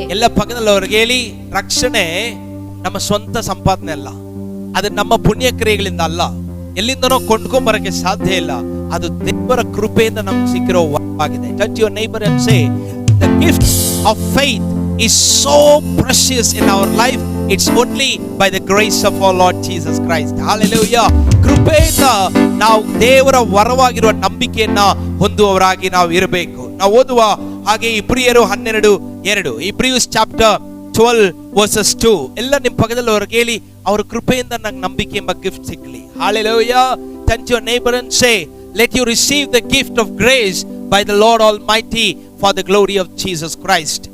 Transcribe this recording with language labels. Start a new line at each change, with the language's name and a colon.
Kannada: ಎಲ್ಲ ಪಕ್ಕದಲ್ಲವರಿಗೆ ಹೇಳಿ, ರಕ್ಷಣೆ ನಮ್ಮ ಸ್ವಂತ ಸಂಪಾದನೆ ಅಲ್ಲ, ಅದು ನಮ್ಮ ಪುಣ್ಯ ಕ್ರಿಯೆಗಳಿಂದ ಅಲ್ಲ, ಎಲ್ಲಿಂದನೋ ಕೊಂಡ್ಕೊಂಡ್ ಬರಕ್ಕೆ ಸಾಧ್ಯ ಇಲ್ಲ, ಅದು ದೇವರ ಕೃಪೆಯಿಂದ ನಮ್ಗೆ ಸಿಕ್ಕಿರೋ ವರವಾಗಿದೆ.
English: Touch your neighbor and say, the gift of faith is so precious in our life. It's only by the grace of our Lord Jesus Christ. Hallelujah.
Kannada: ಕೃಪೆಯಿಂದ ನಾವು ದೇವರ ವರವಾಗಿರುವ ನಂಬಿಕೆಯನ್ನ ಹೊಂದುವವರಾಗಿ ನಾವು ಇರಬೇಕು. ನಾವು ಓದುವ ಹಾಗೆ ಇಬ್ರಿಯರು 12:2,
English: Hebrews chapter 12 verses 2.
Kannada: ಎಲ್ಲ ನಿಮ್ಮ ಪಕ್ಕದಲ್ಲಿ ಅವ್ರಿಗೆ ಹೇಳಿ, ಅವ್ರ ಕೃಪೆಯಿಂದ ನಂಗೆ ನಂಬಿಕೆ ಎಂಬ ಗಿಫ್ಟ್ ಸಿಗ್ಲಿ.
English: Hallelujah. Touch your neighbor and say, let you receive the gift of grace by the Lord Almighty for the glory of Jesus Christ.